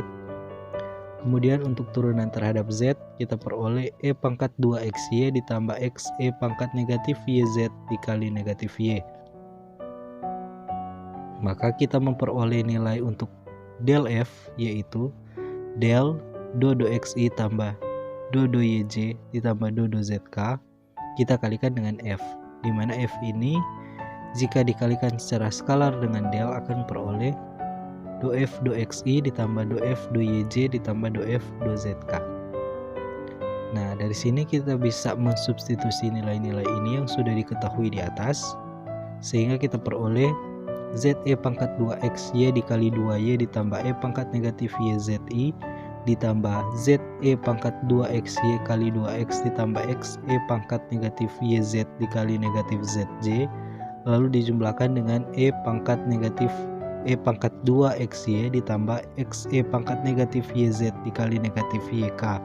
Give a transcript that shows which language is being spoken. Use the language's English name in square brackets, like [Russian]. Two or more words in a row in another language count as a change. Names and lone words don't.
[Indonesian] Kemudian untuk turunan terhadap z kita peroleh e pangkat 2xy ditambah x e pangkat negatif yz dikali negatif y. Maka kita memperoleh nilai untuk del f, yaitu del do xi tambah do yj ditambah do zk kita kalikan dengan f, di mana f ini jika dikalikan secara skalar dengan del akan peroleh do f do xi ditambah do f do yj ditambah do f do zk. Nah, dari sini kita bisa mensubstitusi nilai-nilai ini yang sudah diketahui di atas, sehingga kita peroleh ze pangkat 2xy dikali 2y ditambah e pangkat negatif yzi ditambah ze pangkat 2xy kali 2x ditambah x e pangkat negatif yz dikali negatif zj, lalu dijumlahkan dengan e pangkat negatif E pangkat 2 XY ditambah XE pangkat negatif YZ dikali negatif YK.